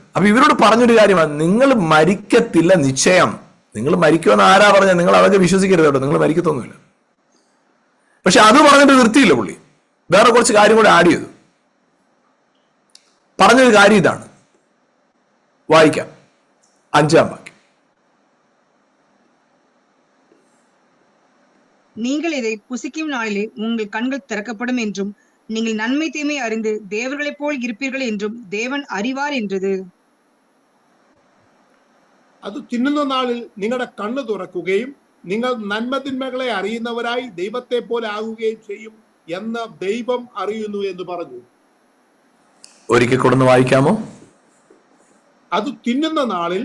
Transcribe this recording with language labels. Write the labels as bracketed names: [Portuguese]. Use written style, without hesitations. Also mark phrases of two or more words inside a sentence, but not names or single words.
[Malayalam] അപ്പൊ ഇവരോട് പറഞ്ഞൊരു കാര്യമാണ്, നിങ്ങൾ മരിക്കത്തില്ല നിശ്ചയം. നിങ്ങൾ മരിക്കുമെന്ന് ആരാ പറഞ്ഞാൽ? നിങ്ങൾ അതൊക്കെ വിശ്വസിക്കരുത് കേട്ടോ, നിങ്ങൾ മരിക്കത്തൊന്നുമില്ല. പക്ഷെ അത് പറഞ്ഞിട്ട് നിർത്തിയില്ല പുള്ളി, വേറെ കുറച്ച് കാര്യം കൂടെ ആഡ് ചെയ്തു. പറഞ്ഞൊരു കാര്യം ഇതാണ്, വായിക്കാം 5-ാം വാക്യം. [Tamil] நீங்கள் இதை புசிக்கும் நாளிலே உங்கள் கண்கள் திறக்கப்படும் என்றும் நீங்கள் நன்மை தீமை அறிந்து தேவர்களைப் போல் இருப்பீர்கள் என்றும் தேவன் அறிவார் என்றது. [Malayalam] അത് തിന്നുന്ന നാളിൽ നിങ്ങളുടെ കണ്ണ് തുറക്കുകയും നിങ്ങൾ നന്മതിന്മകളെ അറിയുന്നവരായി ദൈവത്തെ പോലെ ആകുകയും ചെയ്യും എന്ന് ദൈവം അറിയുന്നു എന്ന് പറഞ്ഞു. ഒരിക്കൽ കൊടുന്ന് വായിക്കാമോ? അത് തിന്നുന്ന നാളിൽ